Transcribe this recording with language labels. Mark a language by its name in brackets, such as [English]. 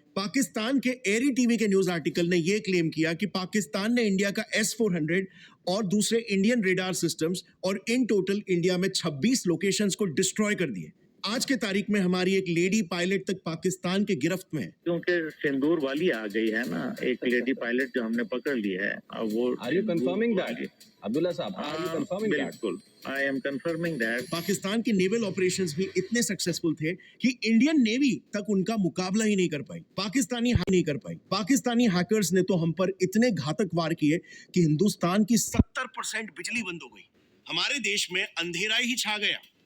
[Hindi] पाकिस्तान के एरी टीवी के news article ने यह क्लेम किया कि पाकिस्तान ने इंडिया का S-400 और दूसरे इंडियन रेडार सिस्टम्स और इन टोटल इंडिया में 26 लोकेशंस को डिस्ट्रॉय कर दिए। आज के तारीख में हमारी एक लेडी पायलट तक पाकिस्तान के गिरफ्त में है। क्योंकि सिंदूर वाली आ गई है ना, एक लेडी पायलट जो हमने पकड़ ली है। अब वो [English] Are you confirming that? Abdullah साहब, are you confirming that? बिल्कुल, I am confirming that. [Hindi] Pakistan के नेवल ऑपरेशंस भी इतने सक्सेसफुल थे कि इंडियन नेवी तक उनका मुकाबला ही नहीं कर पाई। पाकिस्तानी हैकर्स ने तो हम पर इतने घातक वार किए कि हिंदुस्तान की 70% बिजली बंद हो गई। हमारे देश में अंधेरा ही छा गया।